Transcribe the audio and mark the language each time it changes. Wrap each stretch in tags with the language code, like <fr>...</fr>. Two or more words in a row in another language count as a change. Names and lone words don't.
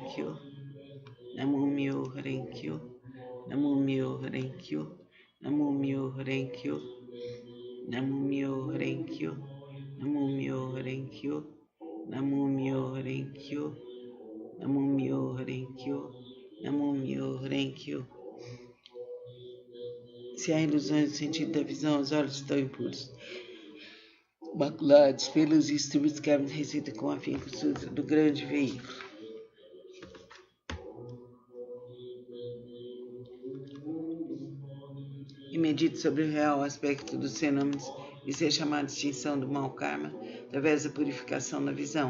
<ja>経、南無妙法蓮華経、南無妙法蓮華経、南無妙法蓮華経、南無妙法蓮華経、南無妙法蓮華経、南無妙法蓮華経、南無妙法蓮華経、南無妙法蓮華経.</ja> <pt>Se há ilusões no sentido da visão, os olhos estão impuros, maculados pelos estudos que recita com afinco o sutra do grande veículo. E medite sobre o real aspecto dos fenômenos e ser chamado de extinção do mau karma através da purificação da visão.</pt>